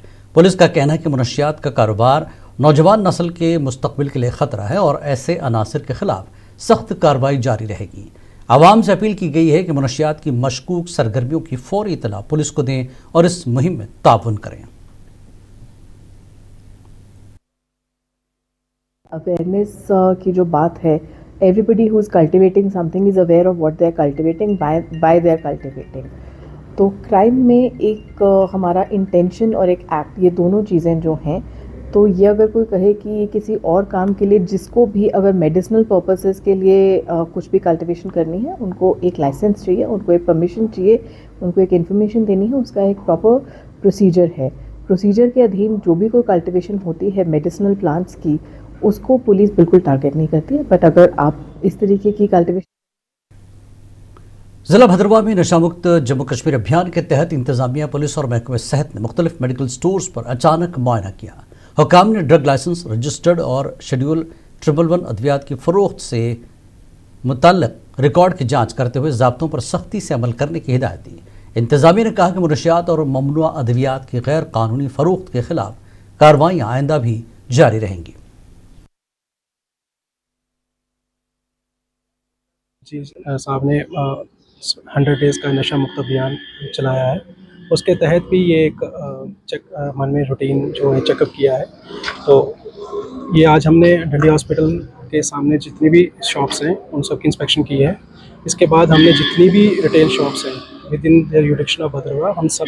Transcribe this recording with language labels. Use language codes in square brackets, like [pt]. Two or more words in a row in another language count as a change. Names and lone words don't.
[ur] پولیس کا کہنا ہے کہ منشیات کا کاروبار نوجوان نسل کے مستقبل کے لیے خطرہ ہے اور ایسے عناصر کے خلاف سخت کارروائی جاری رہے گی. عوام سے اپیل کی گئی ہے کہ منشیات کی مشکوک سرگرمیوں کی فوری اطلاع پولیس کو دیں اور اس مہم میں تعاون کریں. اویئرنیس کی جو بات ہے، [en] everybody who is cultivating something is aware of what they are cultivating by their cultivating. [ur] تو کرائم میں ایک ہمارا انٹینشن اور ایک ایکٹ، یہ دونوں چیزیں جو ہیں، تو یہ اگر کوئی کہے کہ یہ کسی اور کام کے لیے، جس کو بھی اگر [en] medicinal purposes [ur] کے لیے کچھ بھی کلٹیویشن کرنی ہے، ان کو ایک لائسنس چاہیے، ان کو ایک پرمیشن چاہیے، ان کو ایک انفارمیشن دینی ہے، اس کا ایک [en] proper procedure [ur] ہے. پروسیجر کے ادھین جو بھی کوئی کلٹیویشن ہوتی ہے [en] medicinal plants [ur] کی، اس کو پولیس بالکل ٹارگیٹ نہیں کرتی ہے. بٹ اگر آپ اس طریقے کی کلٹیویشن. ضلع بھدرواہ میں نشہ مکت جموں کشمیر ابھیان کے تحت انتظامیہ، پولیس اور محکمہ صحت نے مختلف میڈیکل سٹورز پر اچانک معائنہ کیا. حکام نے [en] drug license, [ur] رجسٹرڈ اور شیڈول 111 ادویات کی فروخت سے متعلق ریکارڈ کی جانچ کرتے ہوئے ضابطوں پر سختی سے عمل کرنے کی ہدایت دی. انتظامیہ نے کہا کہ منشیات اور ممنوعہ ادویات کی غیر قانونی فروخت کے خلاف کارروائیاں آئندہ بھی جاری رہیں گی. صاحب نے 100 ڈیز کا نشہ مکت ابھیان چلایا ہے. اس کے تحت بھی یہ ایک من میں روٹین جو ہے چیک اپ کیا ہے. تو یہ آج ہم نے ڈنڈی ہاسپٹل کے سامنے جتنی بھی شاپس ہیں ان سب کی انسپیکشن کی ہے. اس کے بعد ہم نے جتنی بھی [en] retail shops [ur] ہیں [en] with in the jurisdiction [ur] آف بھدرواہ، ہم سب.